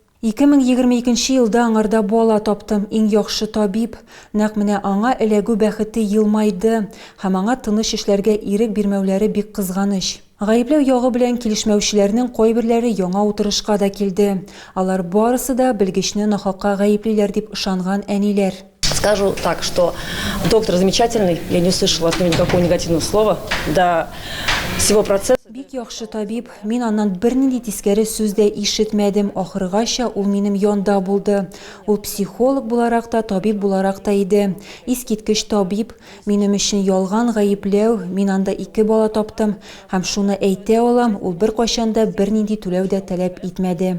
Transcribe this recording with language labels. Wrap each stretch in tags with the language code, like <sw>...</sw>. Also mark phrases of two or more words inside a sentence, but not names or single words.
<tt>2022 елда аңарда бала таптым, иң яхшы табиб. Нәкъ менә аңа эләгү бәхете елмайды, һәм аңа тыныч эшләргә ирек бирмәүләре бик кызганыч. Гаепләү ягы белән килешмәүчеләрнең кайберләре яңа утырышка да килде. Алар барысы да белгечне нахакка гаеплиләр дип ышанган әниләр.</tt> <ru>Скажу так, что доктор замечательный, я не услышала от него никакого негативного слова. До всего процесса.</ru> <tt>Бик яхшы табиб, мин аннан бернинди тискәре сүз дә ишетмәдем, ахыргача ул минем янда булды. Ул психолог буларак та, табиб буларак та иде. Искиткеч табиб, минем өчен ялган гаепләү, мин анда 2 бала таптым, һәм шуны әйтә алам, ул беркайчан да бернинди түләү дә таләп итмәде.</tt>